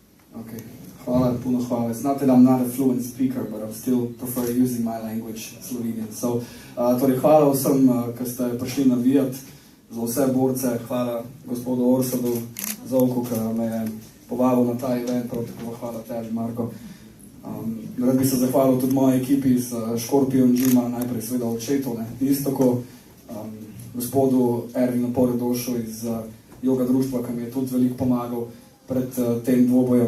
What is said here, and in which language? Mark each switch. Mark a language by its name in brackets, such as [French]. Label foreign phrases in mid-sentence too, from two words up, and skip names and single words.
[Croatian] Okay. Hvala, puno hvala. [English] It's not that I'm not a fluent speaker, but I still prefer using my language, Slovenian. So, [Slovenian] torej, hvala vsem, ki ste prišli navijati, za vse borce. Hvala gospodu Orsadu Zovku, ki me je povabil na ta event, prav tako hvala tebi, Marko. Rad bi se zahvalil tudi moji ekipi iz Škorpion Gyma, najprej seveda očetu, Iztoku, gospodu Ervinu Poredošu iz joga društva, ki mi je tudi veliko pomagal pred tem dvobojem.